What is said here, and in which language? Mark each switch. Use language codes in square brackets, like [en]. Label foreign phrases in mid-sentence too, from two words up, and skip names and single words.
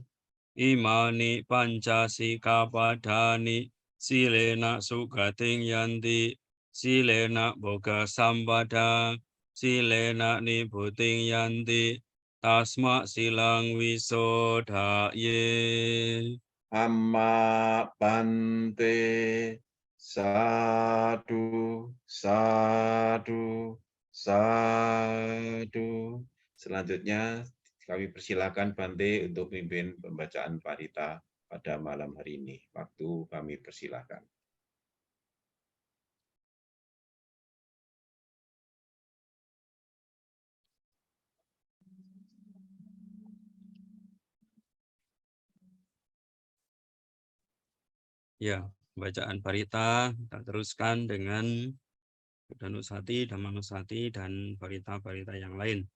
[pi] Imani pancasikapadani silena sugating yanti silena boga sampada silena nibuting yanti tasma silang wisodaye. Amma bante sadu sadu sadu. [id] Selanjutnya kami persilakan Bante untuk memimpin pembacaan parita pada malam hari ini. Waktu kami persilakan. Ya, bacaan parita kita teruskan dengan Buddhanusati, Dhammanusati, dan parita-parita yang lain.